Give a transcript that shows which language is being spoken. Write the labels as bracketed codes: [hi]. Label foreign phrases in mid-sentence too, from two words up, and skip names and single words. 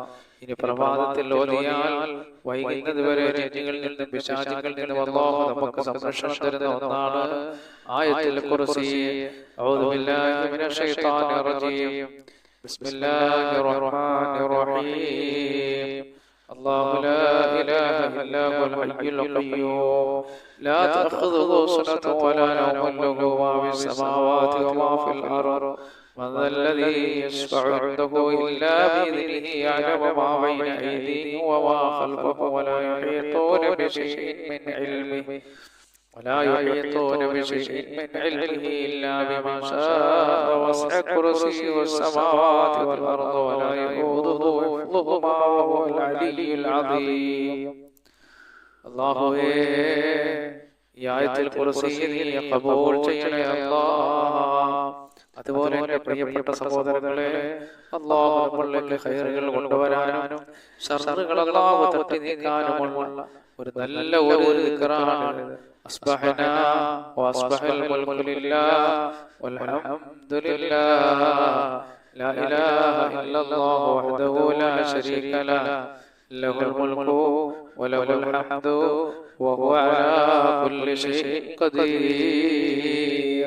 [ml] ഇനി പ്രഭാതത്തിൽ ഓതിയാൽ വൈകുന്നത് വരെ ജിന്നുകളിൽ നിന്നും പിശാചുകളിൽ നിന്നും അല്ലാഹു നമുക്ക് സംരക്ഷണം തരുന്ന ഒന്നാണ് ആയത്തുൽ കുർസി. [ar] أعوذ بالله من الشيطان الرجيم. بسم الله الرحمن الرحيم. الله لا إله إلا هو الحي القيوم لا تأخذه سنة ولا نوم له ما في السماوات وما في الأرض من ذا الذي يشفع عنده إلا بإذنه يعلم ما بين أيديهم وما خلفهم ولا يحيطون بشيء من علمه إلا بما شاء وسع كرسيه السماوات والأرض ولا يؤوده حفظهما وهو العلي العظيم. [ml] അല്ലാഹുവേ, ഈ ആയത്തിൽ കുർസി നീ ഖബൂൽ ചെയ്യണേ അല്ലാഹ്. അതുപോലെ എൻ്റെ പ്രിയപ്പെട്ട സഹോദരങ്ങളെ, അല്ലാഹു നമ്മളിലേക്ക് ഖൈറുകൾ കൊണ്ടുവരാനും ശർറുകൾ അല്ലാഹു തട്ടി നീക്കാനുമുള്ള ഒരു നല്ല ഒരു ദിക്റാണ്. [ar] أصبحنا وأصبح الملك لله والحمد لله لا إله إلا الله وحده لا شريك له له الملك وله الحمد وهو على كل شيء قدير.